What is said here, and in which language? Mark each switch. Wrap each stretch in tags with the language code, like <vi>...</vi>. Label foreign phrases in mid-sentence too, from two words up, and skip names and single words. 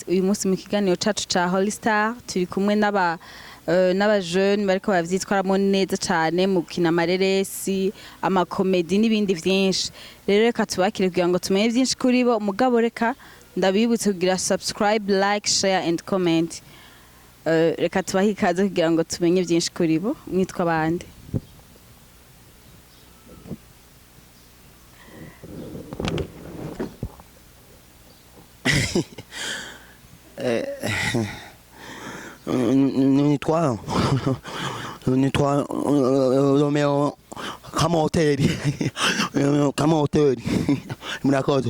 <rn>Uyu munsi mu kiganiro cacu ca Holy Star turi kumwe n'aba jeune bariko bavyitwaramo neza cyane mu kina amareresi, amakomedi n'ibindi vyinshi. Rero reka tubakire kugira ngo tumenye vyinshi kuri bo. Mugabo reka ndabibutse kugira subscribe,</rn> <en>like, share and comment.</en> <rn>Reka tubahe ikaze kugira ngo tumenye vyinshi kuri bo. Mwitwa bande? Nitwa Romeo kama hoteli murakoze.</rn>